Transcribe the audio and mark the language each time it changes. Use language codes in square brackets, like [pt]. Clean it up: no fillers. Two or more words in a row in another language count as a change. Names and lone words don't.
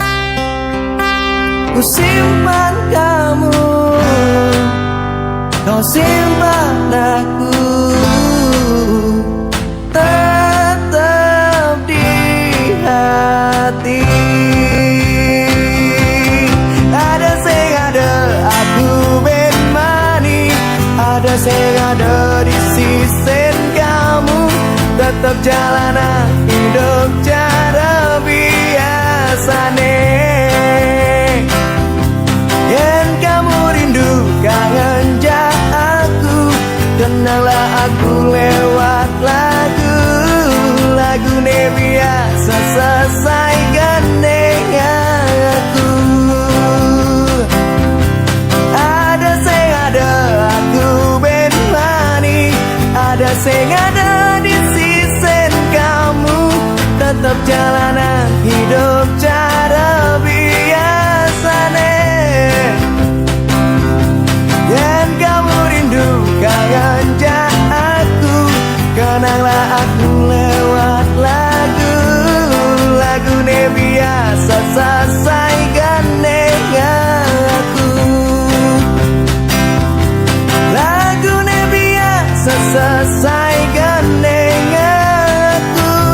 [id] Ku simpan kamu, kau simpan aku, tetap di hati. [ban] Ada sing ada aku ben mani, ada sing ada di sisen kamu. [id] Tetap jalanan hidup cara biasane. Yen kamu rindu kangen jak aku, kenanglah aku lewat lagu. Lagune biasa selesai gandeng aku. [ban] Ada sing ada aku ben mani, ada sing ada di sisen kamu. [id] Tetap jalanan hidup cara biasane. Yen kamu rindu kangen jak aku, kenanglah aku lewat lagu. Lagune biasa selesai gandeng aku. Lagune biasa selesai gandeng aku.